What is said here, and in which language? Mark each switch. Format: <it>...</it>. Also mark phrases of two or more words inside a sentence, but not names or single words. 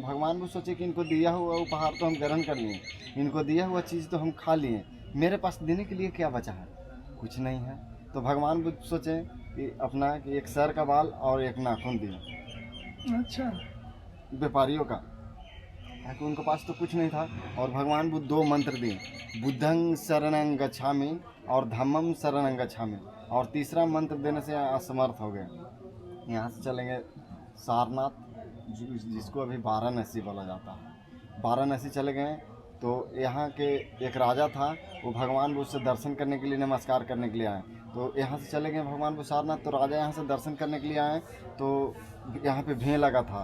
<hi>भगवान बुद्ध सोचे कि इनको दिया हुआ उपहार तो हम ग्रहण कर लिए, इनको दिया हुआ चीज़ तो हम खा लिए, मेरे पास देने के लिए क्या बचा है? कुछ नहीं है। तो भगवान बुद्ध सोचे कि अपना कि एक सर का बाल और एक नाखून दिए अच्छा। व्यापारियों का, ताकि उनके पास तो कुछ नहीं था। और भगवान बुद्ध 2 मंत्र दिए,</hi> <pi>बुद्धं शरणं गच्छामि और धम्मं शरणं गच्छामि।</pi> <hi>और तीसरा मंत्र देने से असमर्थ हो गए। यहाँ से चलेंगे सारनाथ, जिसको अभी वाराणसी बोला जाता है। वाराणसी चले गए तो यहाँ के एक राजा था, वो भगवान बुद्ध से दर्शन करने के लिए, नमस्कार करने के लिए आए। तो यहाँ से चले गए भगवान बुद्ध सारनाथ। तो राजा यहाँ से दर्शन करने के लिए आए तो यहाँ पे भीड़ लगा था।</hi>